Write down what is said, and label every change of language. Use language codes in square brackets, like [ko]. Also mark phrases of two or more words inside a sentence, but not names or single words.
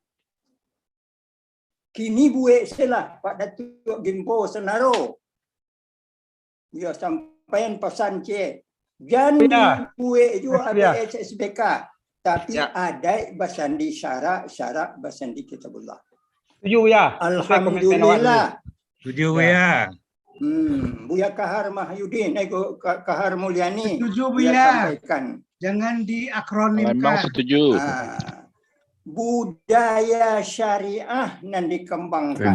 [min] Kini buat selah Pak Datuk Gimpo Senaro. [id] Dia sampaikan pesan cik. Jangan buat juga ABS SBK. [min] Tapi ada basandi syarak, syarak basandi kitabullah. [id] Setuju ya. Alhamdulillah. Setuju ya. Buya Kahar Mahyudin, Kahar Mulyani. Setuju Buya Buya. sampaikan. Jangan diakronimkan. Memang setuju. Budaya syariah yang dikembangkan.